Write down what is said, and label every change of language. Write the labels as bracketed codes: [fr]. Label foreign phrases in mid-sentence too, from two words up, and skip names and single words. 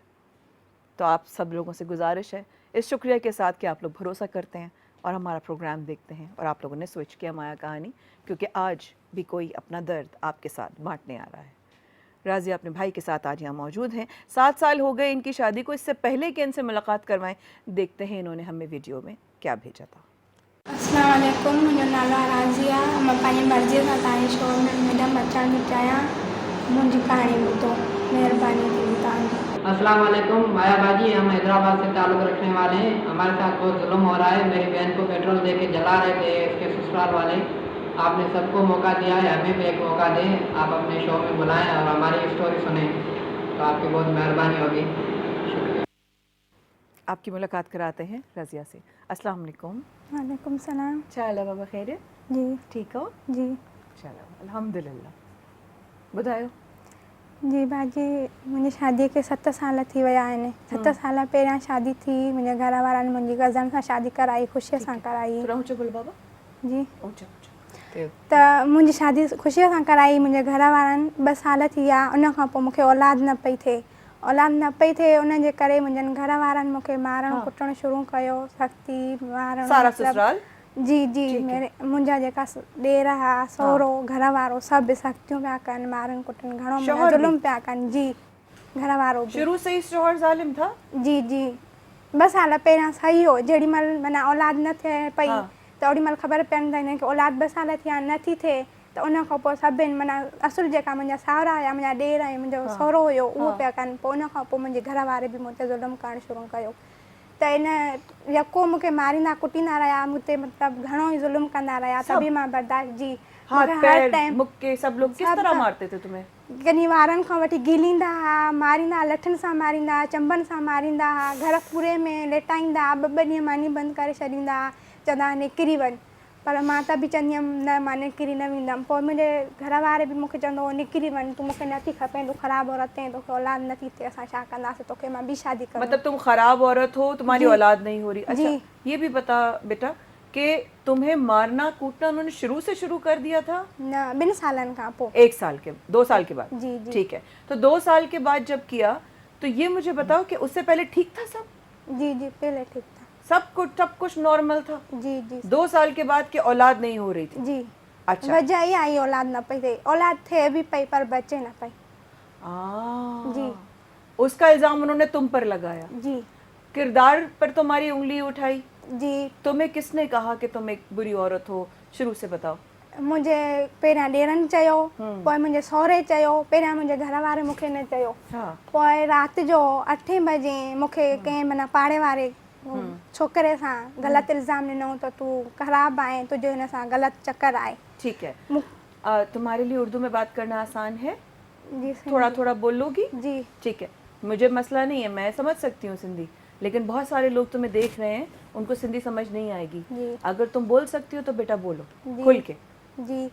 [ur] تو آپ سب لوگوں سے گزارش ہے، اس شکریہ کے ساتھ کہ آپ لوگ بھروسہ کرتے ہیں اور ہمارا پروگرام دیکھتے ہیں، اور آپ لوگوں نے سوئچ کیا مایا کہانی، کیونکہ آج بھی کوئی اپنا درد آپ کے ساتھ بانٹنے آ رہا ہے. رضیہ اپنے بھائی کے ساتھ آج یہاں موجود ہیں. 7 سال ہو گئے ان کی شادی کو. اس سے پہلے کہ ان سے ملاقات کروائیں، دیکھتے ہیں انہوں نے ہمیں ویڈیو میں کیا بھیجا تھا. [ar] السلام علیکم, [sd] मुंहिंजो नालो आहे राज़िया। मां पंहिंजी मर्ज़ीअ सां तव्हांजे शो में मैडम अचण थी चाहियां। मुंहिंजी कहाणी ॿुधो, महिरबानी थींदी तव्हांजी। [ar] السلام علیکم. [ur] مایا باجی، ہم حیدرآباد سے تعلق رکھنے والے ہیں۔ ہمارے ساتھ بہت ظلم ہو رہا ہے. میری بہن کو پیٹرول دے کے جلا رہے تھے اس کے سسرال والے. آپ نے سب کو موقع دیا ہے، ہمیں بھی ایک موقع دیں. آپ اپنے شو میں بلائیں اور ہماری اسٹوری سنے، تو آپ کی بہت مہربانی ہوگی. شکریہ. آپ کی ملاقات کراتے ہیں رضیہ سے. [ar] السلام علیکم. وعلیکم السلام. [ur] چلو بابا خیر جی ٹھیک ہو? جی چلو الحمدللہ۔ ٻڌايو. [sd] जी बाजी, मुंहिंजी शादीअ खे 7 साल थी विया आहिनि। 7 साल पहिरियां शादी थी। मुंहिंजे घर वारनि मुंहिंजी कज़न सां शादी कराई, ख़ुशीअ सां कराई। [ur] تھوڑا اونچا بول بابا. جی, اونچا اونچا. [sd] त मुंहिंजी शादी ख़ुशीअ सां कराई। मुंहिंजे घर वारनि 2 साल थी विया, उन खां पोइ मूंखे औलाद न पई थिए। औलाद न पई थिए, उन जे करे मुंहिंजनि घर वारनि मूंखे मारणु कुटणु शुरू कयो। सख़्ती मारणु, [ur] سارا سسرال? [sd] जी जी, मुंहिंजा जेका ॾेर हुआ, सहुरो, घर वारो, सभु सख़्तियूं पिया कनि, मारनि कुटनि, घणो ज़ुल्म पिया कनि। जी, घर वारो बि। [ur] شروع سے ہی شوہر ظالم تھا? [sd] जी जी, 2 साल पहिरियां सही हो। जेॾी महिल माना औलाद न थिए पई, त ओॾी महिल ख़बर पवंदी त हिनखे औलाद 2 साल थिया नथी थिए, त उन खां पोइ सभिनि माना असुल जेका मुंहिंजा साहुरा हुया, मुंहिंजा ॾेर ऐं मुंहिंजो सहुरो हुयो, उहो पिया कनि। पोइ उन खां पोइ मुंहिंजे घर वारे बि मूं ते ज़ुल्म करणु शुरू कयो। त इन यको मूंखे मारींदा कुटींदा रहिया, मूं ते मतिलबु घणो ई ज़ुल्म कंदा रहिया। तभी मां बर्दाश्त। जी, [ur] ہاتھ پیر مکے سب لوگ کس طرح مارتے تھے تمہیں? [sd] कनी वारनि खां वठी गीलींदा हुआ, मारींदा, लठनि सां मारींदा, चंबनि सां मारींदा हुआ, घर पूरे में लेटाईंदा, 2-2 ॾींहं मानी बंदि करे छॾींदा, चवंदा निकिरी वञ। पर मां त बि चवंदी हुअमि न, मां निकिरी न वेंदमि। पोइ मुंहिंजे घर वारे बि मूंखे चवंदो हो निकिरी वञ, तूं मूंखे नथी खपे, तूं ख़राबु औरत आहीं, तोखे औलाद नथी थिए, असां छा कंदासीं, तोखे मां ॿी शादी करूं। [ur] مطلب تم خراب عورت ہو، تمہاری اولاد نہیں ہو رہی۔ اچھا، یہ بھی بتا بیٹا کہ تمہیں مارنا کوٹنا انہوں نے شروع سے شروع کر دیا تھا? [sd] न, 2 सालन का पोइ। [ur] 1 سال کے، 2 سال کے بعد? جی جی, ٹھیک ہے. تو 2 سال کے بعد جب کیا، تو یہ مجھے بتاؤ کہ اس سے پہلے ٹھیک تھا سب? جی جی، پہلے ٹھیک تھا, سب کچھ نارمل تھا? جی جی. 2 سال کے بعد کی اولاد نہیں ہو رہی تھی? جی. اچھا, [sd] वजह ये आई औलाद न पई थिए, औलाद थे भी पई पर बचे न पई। [ur] جی, اس کا الزام انہوں نے تم پر لگایا? جی. کردار پر تمہاری انگلی اٹھائی? جی. تمہیں کس نے کہا کہ تم ایک بری عورت ہو? شروع سے بتاؤ. [sd] मुंहिंजे पहिरियां ॾेरनि चयो, पोइ मुंहिंजे सहुरे चयो, पहिरियां मुंहिंजे घर वारे मूंखे न चयो। पोइ राति जो 8 बजे मूंखे कंहिं माना पाड़े वारे छोकरे सां ग़लति इल्ज़ाम ॾिनऊं त तूं ख़राबु आहीं, तुंहिंजो हिन सां ग़लति चक्कर आहे। [ur] ٹھیک ہے. م-- تمہارے لیے اردو میں بات کرنا آسان ہے? جی سندھی. تھوڑا تھوڑا بولو گی? جی ٹھیک ہے، مجھے مسئلہ نہیں ہے، میں سمجھ سکتی ہوں سندھی، لیکن بہت سارے لوگ تمہیں دیکھ رہے ہیں، ان کو سندھی سمجھ نہیں آئے گی. جی. اگر تم بول سکتی ہو تو بیٹا بولو جی. کھل کے. جی.